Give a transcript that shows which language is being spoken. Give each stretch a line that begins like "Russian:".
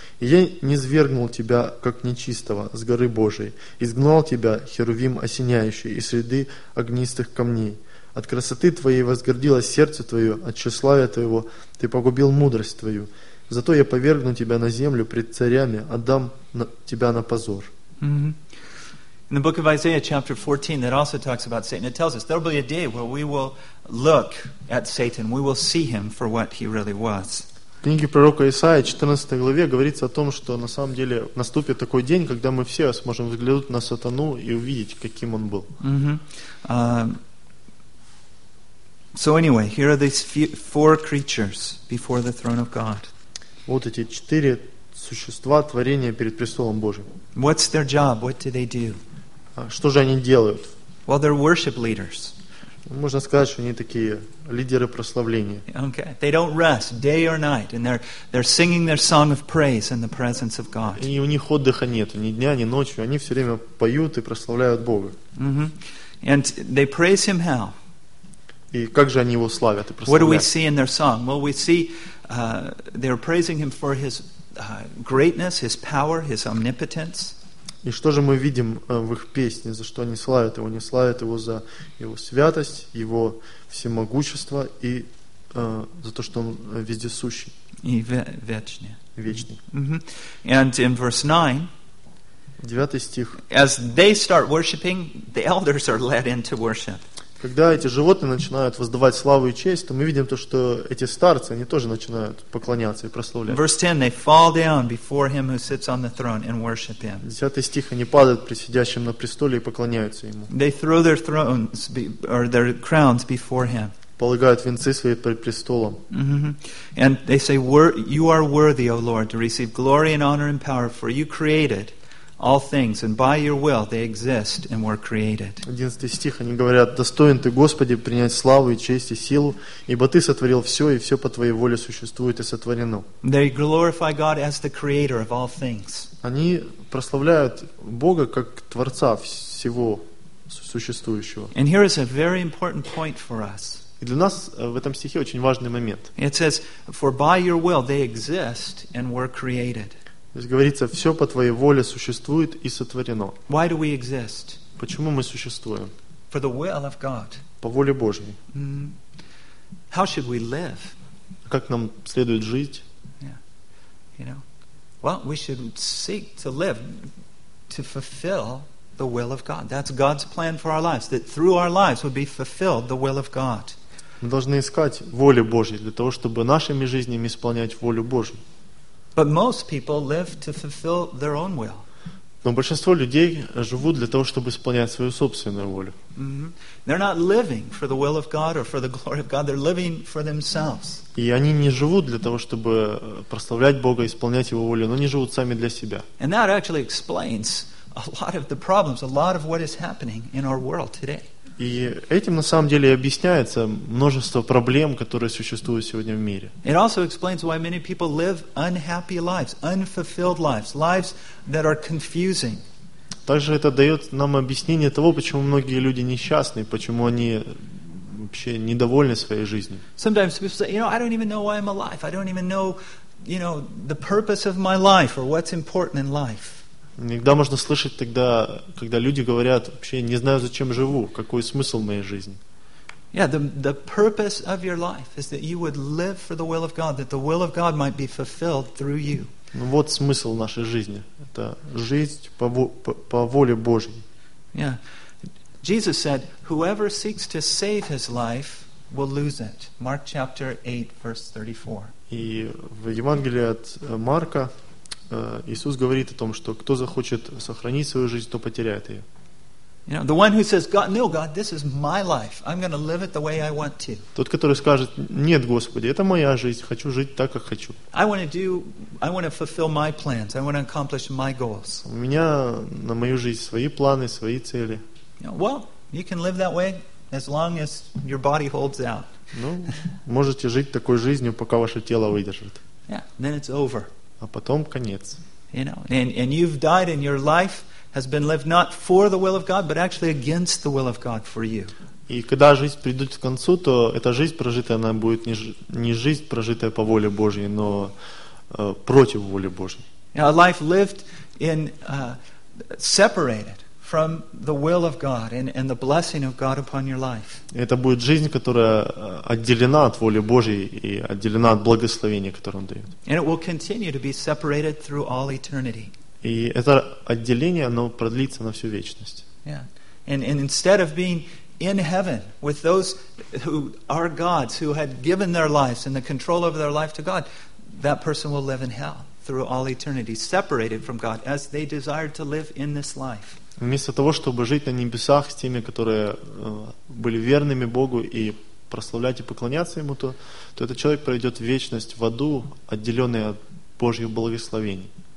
Russian: И я низвергнул тебя, как нечистого, с горы Божией, изгнал тебя, херувим осеняющий, из среды огнистых камней. От красоты твоей возгордилось сердце твое, от тщеславия твоего ты погубил мудрость твою. Зато я повергну тебя на землю пред царями, отдам тебя на позор». Mm-hmm.
English: In the book of Isaiah, chapter 14, that also talks about Satan. It tells us there will be a day where we will look at Satan. We will see him for what he really was.
Russian: В книге пророка Исаия, 14 главе, говорится о том, что на самом деле наступит такой день, когда мы все сможем взглянуть на сатану и увидеть, каким он был. Mm-hmm.
English: So anyway, here are these four creatures before the throne of God.
Russian: Вот эти четыре существа, творения перед престолом Божьим.
English: What's their job? What do they do?
Russian: Что же они делают?
English: Well, they're worship leaders.
Russian: Можно сказать, что они такие лидеры прославления.
English: Okay. They don't rest day or night, and they're singing their song of praise in the presence of God.
Russian: И у них отдыха нет, ни дня, ни ночью. Они все время поют и прославляют Бога.
English: Mm-hmm. And they praise Him how?
Russian: И как же они его славят и прославляют?
English: What do we see in their song? Well, we see they're praising Him for His greatness, His power, His omnipotence.
Russian: И что же мы видим в их песне, за что они славят его? Они славят его за его святость, его всемогущество и за то, что он вездесущий. И вечный. Вечный.
English: Mm-hmm. And in verse 9,
Russian: 9 стих,
English: as they start worshiping, the elders are led into worship.
Russian: Когда эти животные начинают воздавать славу и честь, то мы видим то, что эти старцы, они тоже начинают поклоняться и прославлять.
English: Verse 10, they fall down before him who sits on the throne and worship him.
Russian: 10 стих, они падают пред сидящим на престоле и поклоняются ему.
English: They throw their thrones or their crowns before him.
Russian: Полагают венцы свои пред престолом. Mm-hmm.
English: And they say, you are worthy, O Lord, to receive glory and honor and power, for you created all things, and by your will they exist and were created.
Russian: 11 стих, они говорят, достоин ты, Господи, принять славу и честь и силу, ибо ты сотворил все, и все по твоей воле существует и сотворено.
English: They glorify God as the creator of all things.
Russian: Они прославляют Бога как Творца всего существующего.
English: And here is a very important point for us.
Russian: И для нас в этом стихе очень важный момент.
English: It says, for by your will they exist and were created.
Russian: Здесь говорится, все по твоей воле существует и сотворено.
English: Why do we exist?
Russian: Почему мы существуем?
English: For the will of God.
Russian: По воле Божьей.
English: Mm-hmm. How should we live?
Russian: Как нам следует жить?
English: Yeah. You know? Well, we should seek to live to fulfill the will of God. That's God's plan for our lives, that through our lives would be fulfilled the will of God.
Russian: Мы должны искать воли Божьей для того, чтобы нашими жизнями исполнять волю Божью.
English: But most people live to fulfill their own will.
Russian: Но большинство людей живут для того, чтобы исполнять свою собственную волю. Mm-hmm.
English: They're not living for the will of God or for the glory of God. They're living for themselves.
Russian: И они не живут для того, чтобы прославлять Бога, исполнять Его волю, но они живут сами для себя.
English: And that actually explains a lot of the problems, a lot of what is happening in our world today.
Russian: И этим на самом деле и объясняется множество проблем, которые существуют сегодня в мире.
English: It also explains why many people live unhappy lives, unfulfilled lives, lives that are confusing.
Russian: Также это дает нам объяснение того, почему многие люди несчастны, почему они вообще недовольны своей жизнью.
English: Sometimes people say, you know, I don't even know why I'm alive. I don't even know, you know, the purpose of my life or what's important in life.
Russian: Иногда можно слышать тогда, когда люди говорят, вообще не знаю, зачем живу, какой смысл моей жизни.
English: Yeah, the purpose of your life is that you would live for the will of God, that the will of God might be fulfilled through you.
Russian: Ну вот смысл нашей жизни. Это жизнь по воле Божьей.
English: Yeah. Jesus said, whoever seeks to save his life will lose it. Mark chapter 8, verse 34.
Russian: И в Евангелии от Марка Иисус говорит о том, что кто захочет сохранить свою жизнь, то потеряет ее.
English: You know, the one who says, God, no, God, this is my life. I'm going to live it the way I want to.
Russian: Тот, который скажет, нет, Господи, это моя жизнь, хочу жить так, как хочу.
English: I want to fulfill my plans. I want to accomplish my goals.
Russian: У меня на мою жизнь свои планы, свои цели.
English: You know, well, you can live that way as long as your body holds out.
Russian: Ну, можете жить такой жизнью, пока ваше тело выдержит.
English: Yeah, then it's over.
Russian: А потом конец.
English: You know, and you've died and your life has been lived not for the will of God, but actually against the will of God for you.
Russian: И когда жизнь придет к концу, то эта жизнь прожитая, она будет не жизнь прожитая по воле Божьей, но против воли Божьей.
English: You know, a life lived in separated from the will of God and the blessing of God upon your life.
Russian: Это будет жизнь, которая отделена от воли Божьей и отделена от благословения, которое Он дает.
English: And it will continue to be separated through all eternity.
Russian: И это отделение, оно продлится на всю вечность.
English: Yeah. And instead of being in heaven with those who are gods, who had given their lives and the control over their life to God, that person will live in hell through all eternity, separated from God as they desired to live in this life.
Russian: Вместо того, чтобы жить на небесах с теми, которые были верными Богу и прославлять и поклоняться Ему, то этот человек проведет вечность в аду, отделенный от Божьих благословений.